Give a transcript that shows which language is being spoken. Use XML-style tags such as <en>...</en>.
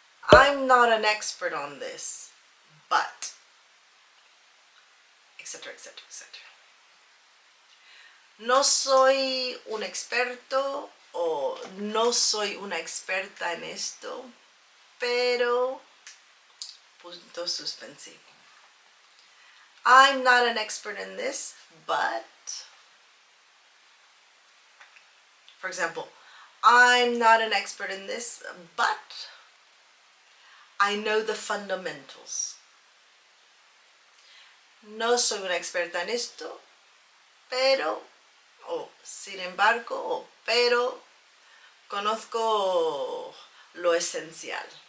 <en>I'm not an expert on this, but, etc., etc., etc.</en> <es>No soy un experto o no soy una experta en esto, pero, punto suspensivo.</es> <en>I'm not an expert in this, but, for example, I'm not an expert in this, but I know the fundamentals.</en> <es>No soy una experta en esto, pero, o sin embargo, o pero, conozco lo esencial.</es>